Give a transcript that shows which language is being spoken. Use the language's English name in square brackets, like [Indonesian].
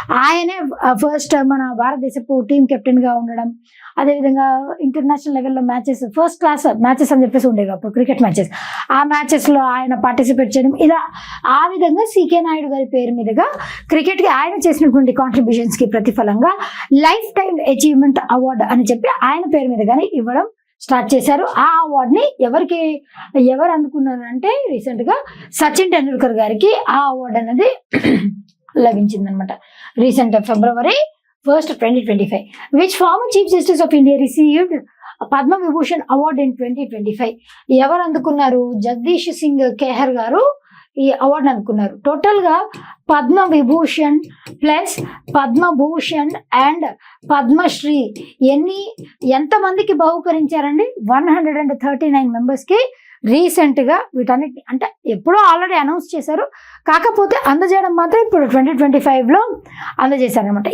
[Telugu] ఆయనే ఫస్ట్ మన భారతదేశపు టీం కెప్టెన్గా ఉండడం, అదేవిధంగా ఇంటర్నేషనల్ లెవెల్లో మ్యాచెస్, ఫస్ట్ క్లాస్ మ్యాచెస్ అని చెప్పేసి ఉండేవి అప్పుడు క్రికెట్ మ్యాచెస్, ఆ మ్యాచెస్లో ఆయన పార్టిసిపేట్ చేయడం, ఇలా ఆ విధంగా సికే నాయుడు గారి పేరు మీదుగా క్రికెట్కి ఆయన చేసినటువంటి కాంట్రిబ్యూషన్స్కి ప్రతిఫలంగా లైఫ్ టైం అచీవ్మెంట్ అవార్డు అని చెప్పి ఆయన పేరు మీదుగానే ఇవ్వడం స్టార్ట్ చేశారు. ఆ అవార్డుని ఎవరు అందుకున్నారు అంటే రీసెంట్గా సచిన్ టెండూల్కర్ గారికి ఆ అవార్డు అనేది లభించిందనమాట. [English] Recent February 1st, 2025. Which former Chief Justice of India received Padma Vibhushan Award in 2025? [Telugu] ఎవరు అందుకున్నారు? జగదీష్ సింగ్ ఖేహర్ గారు ఈ అవార్డు అందుకున్నారు. టోటల్ గా పద్మ విభూషణ్ ప్లస్ పద్మభూషణ్ అండ్ పద్మశ్రీ ఎంతమందికి బహుకరించారండి? 139 మెంబర్స్ కి రీసెంట్ గా వీటన్నిటి అంటే ఎప్పుడో ఆల్రెడీ అనౌన్స్ చేశారు, కాకపోతే అందజేయడం మాత్రం ఇప్పుడు 2025లో అందజేశారనమాట.